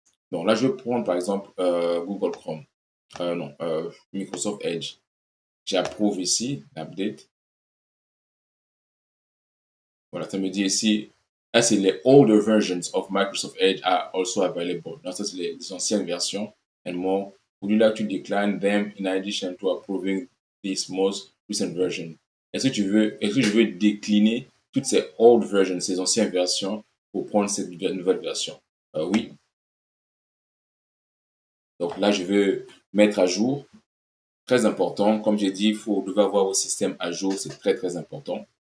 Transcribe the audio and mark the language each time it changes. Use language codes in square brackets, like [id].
[fr] Donc là, je vais prendre par exemple Google Chrome, non, Microsoft Edge. J'approuve ici l'update. Voilà, ça me dit ici, là, c'est les [en] older versions of Microsoft Edge are also available. [fr] Donc, ça, c'est les anciennes versions. [en] And more, would you like to decline them in addition to approving this most recent version? [fr] Est-ce que je veux décliner toutes ces [en] old versions, [fr] ces anciennes versions, pour prendre cette nouvelle version? Oui. Donc là, je veux mettre à jour. Très important. Comme j'ai dit, vous devez avoir vos systèmes à jour. C'est très, très important.